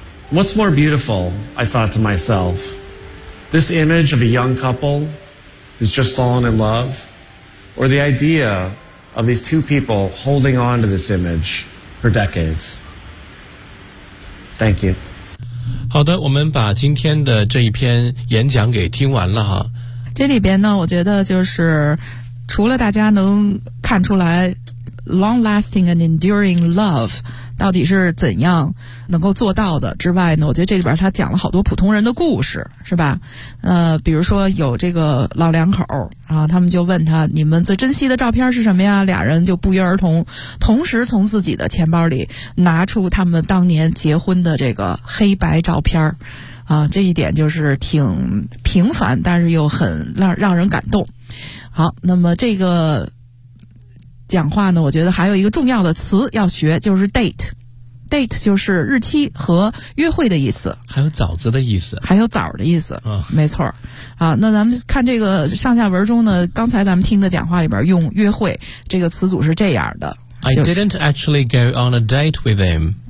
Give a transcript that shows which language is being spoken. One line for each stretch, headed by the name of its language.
English: What's more beautiful, I thought to myself, this image of a young couple who's just fallen in love, or the idea of these two people holding on to this image for decades? Thank you.
Chinese: 好的，我们把今天的这一篇演讲给听完了哈。这里边呢，我觉得就是除了大家能看出来
English: long lasting and enduring love
Chinese: 到底是怎样能够做到的之外呢，我觉得这里边他讲了好多普通人的故事，是吧？比如说有这个老两口，然后他们就问他，你们最珍惜的照片是什么呀？俩人就不约而同同时从自己的钱包里拿出他们当年结婚的这个黑白照片啊，这一点就是挺平凡，但是又很让人感动。好，那么这个讲话呢，我觉得还有一个重要的词要学，就是 date。 date 就是日期和约会的意思，还有枣子的意思，还有枣的意思，没错啊。那咱们看这个上下文中呢，刚才咱们听的讲话里边用约会这个词组是这样的，
English: I didn't actually go on a date with him，